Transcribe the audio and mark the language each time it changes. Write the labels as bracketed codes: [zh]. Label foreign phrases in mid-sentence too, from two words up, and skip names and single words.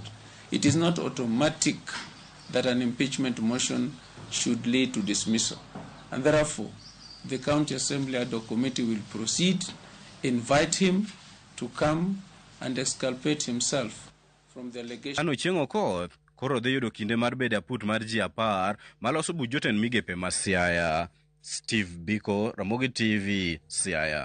[en] It is not automatic that an impeachment motion should lead to dismissal. And therefore, the County Assembly ad hoc committee will proceed, invite him to come and exculpate himself from the allegation. [luo] Dan Ochieng' Okoth koro dhi yudo kinde mar bedo aput mar ji 10 maloso buch jotend migepe ma Siaya. Steve Biko, Ramogi TV, Siaya.